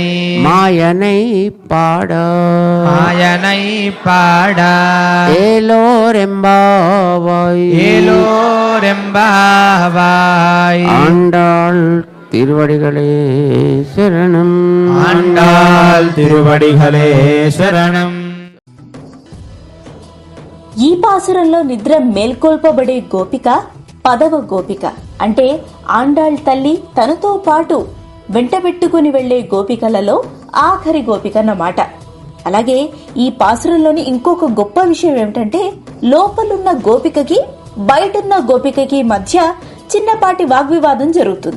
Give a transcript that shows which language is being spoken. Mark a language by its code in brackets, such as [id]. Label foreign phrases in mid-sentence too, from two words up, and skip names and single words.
[ta] மாயனை பாட மாயனை பாட ஏலோரெம்பாவாய் ஏலோரெம்பாவாய். ஆண்டாள் திருவடிகளே சரணம். ஆண்டாள் திருவடிகளே శరణం. [te] ఈ పాసురంలో నిద్ర మేల్కొల్పబడే గోపిక 10వ గోపిక. అంటే ఆండాళ్ తల్లి తనతో పాటు వెంటబెట్టుకుని వెళ్లే గోపికలలో ఆఖరి గోపిక అన్నమాట. అలాగే ఈ పాసురంలోని ఇంకొక గొప్ప విషయం ఏమిటంటే లోపలున్న గోపికకి బయటున్న గోపికకి మధ్య చిన్నపాటి వాగ్వివాదం జరుగుతుంది.